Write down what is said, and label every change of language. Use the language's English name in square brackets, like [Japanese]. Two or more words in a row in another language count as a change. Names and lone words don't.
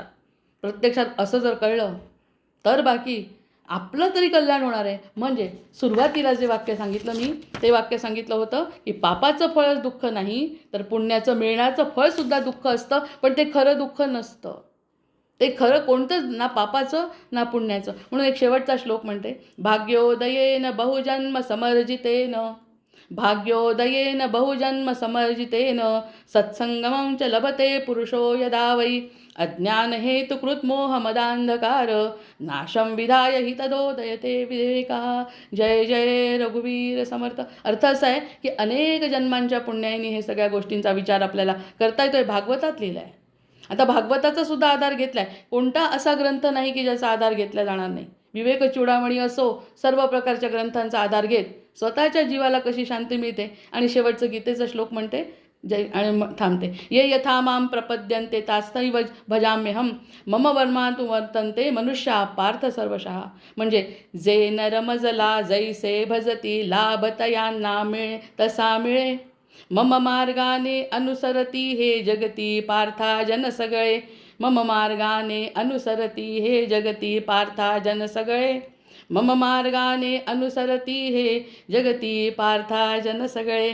[Marathi] प्रत्यक्षात असं जर कळलं तर बाकी आपलं तरी कल्याण होणार आहे. म्हणजे सुरुवातीला जे वाक्य सांगितलं मी, ते वाक्य सांगितलं होतं की पापाचं फळच दुःख नाही, तर पुण्याचं मिळण्याचं फळसुद्धा दुःख असतं. पण ते खरं दुःख नसतं. ते खरं कोणतंच ना पापाचं ना पुण्याचं. म्हणून एक शेवटचा श्लोक म्हणते, [Sanskrit] भाग्योदयेन बहुजन्म समर्जितेन, भाग्योदयेन बहुजन्म समर्जितेन सत्संगमं च लभते पुरुषो यदा वै अज्ञान हेतुकृत मोह मदांधकार नाशम विधाय हि तदोदयते विवेका. [Marathi] जय जय रघुवीर समर्थ. अर्थ असा आहे की अनेक जन्मांच्या पुण्याने हे सगळ्या गोष्टींचा विचार आपल्याला करता येतोय. भागवतात लिहिलं आहे. आता भागवताचा सुद्धा आधार घेतला आहे. कोणता असा ग्रंथ नाही की ज्याचा आधार घेतला जाणार नाही. विवेक चूडामणी असो, सर्व प्रकारच्या ग्रंथांचा आधार घेत स्वतःच्या जीवाला कशी शांती मिळते. आणि शेवटचं गीतेचा श्लोक म्हणते, जय आणि थांबते, [Sanskrit] ये यथा माम प्रपद्यन्ते तास्तैव भजाम्यहम मम वर्मा तु वर्तन्ते मनुष्या पार्थ सर्वशः. [Marathi] म्हणजे जे नरमजला जैसे भजती लाभतयांना मिळे तसा मिळे, मम मार्गाने अनुसरती हे जगती पार्था जन सगळे, मम मार्गाने अनुसरती हे जगती पार्था जन सगळे, मम मार्गाने अनुसरती हे जगती पार्था जन सगळे.